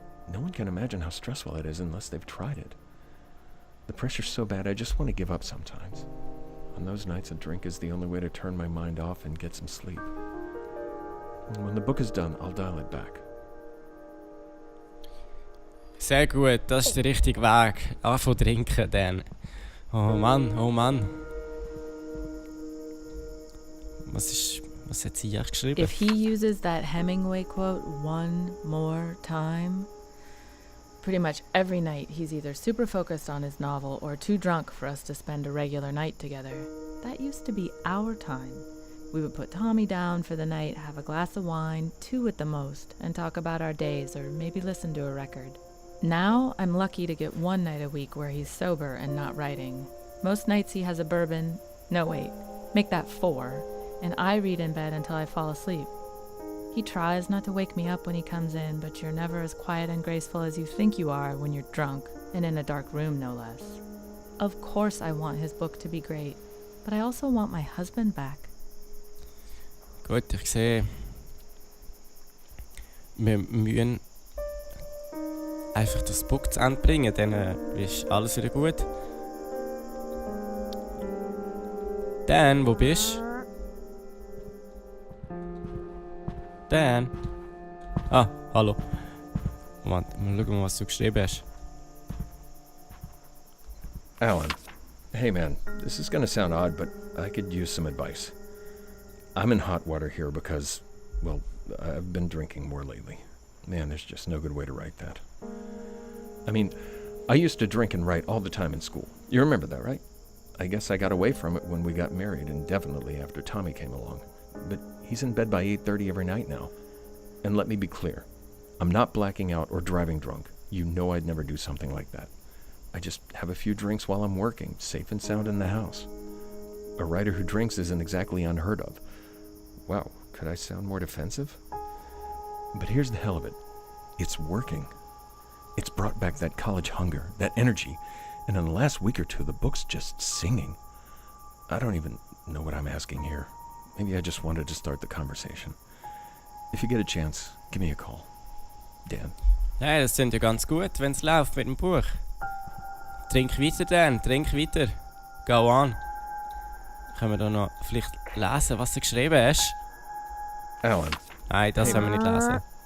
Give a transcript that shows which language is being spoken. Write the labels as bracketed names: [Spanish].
[English] No one can imagine how stressful it is unless they've tried it. The pressure's so bad, I just want to give up sometimes. On those nights, a drink is the only way to turn my mind off and get some sleep. And when the book is done, I'll dial it back. [German] Sehr gut, das ist der richtige Weg. Anfangen trinken, dann. Oh Mann, oh Mann. Was hat sie hier geschrieben? [English] If he uses that Hemingway quote one more time, pretty much every night he's either super focused on his novel or too drunk for us to spend a regular night together. That used to be our time. We would put Tommy down for the night, have a glass of wine, 2 at the most, and talk about our days or maybe listen to a record. Now I'm lucky to get 1 night a week where he's sober and not writing. Most nights he has a bourbon. No, wait, make that 4. And I read in bed until I fall asleep. He tries not to wake me up when he comes in, but you're never as quiet and graceful as you think you are when you're drunk, and in a dark room, no less. Of course I want his book to be great, but I also want my husband back. [German] Gut, ich sehe. Wir müssen einfach das Buch zu Ende bringen, dann ist alles wieder gut. Dan, wo bist du? Dan? Ah, hallo. Moment, mal schauen, was du geschrieben hast. [English] Alan, hey man, this is gonna sound odd, but I could use some advice. I'm in hot water here because, well, I've been drinking more lately. Man, there's just no good way to write that. I mean, I used to drink and write all the time in school. You remember that, right? I guess I got away from it when we got married and definitely after Tommy came along. But he's in bed by 8:30 every night now. And let me be clear, I'm not blacking out or driving drunk. You know I'd never do something like that. I just have a few drinks while I'm working, safe and sound in the house. A writer who drinks isn't exactly unheard of. Wow, could I sound more defensive? But here's the hell of it. It's working. It's brought back that college hunger, that energy, and in the last week or 2, the book's just singing. I don't even know what I'm asking here. Maybe I just wanted to start the conversation. If you get a chance, give me a call. Dan. [German] Ja, das klingt ja ganz gut, wenn es läuft mit dem Buch. Trink weiter, Dan, trink weiter. [English] Go on. [German] Können wir da noch vielleicht lesen, was du geschrieben hast? Alan. Nein, das [English] Hey. [German] sollen wir nicht lesen.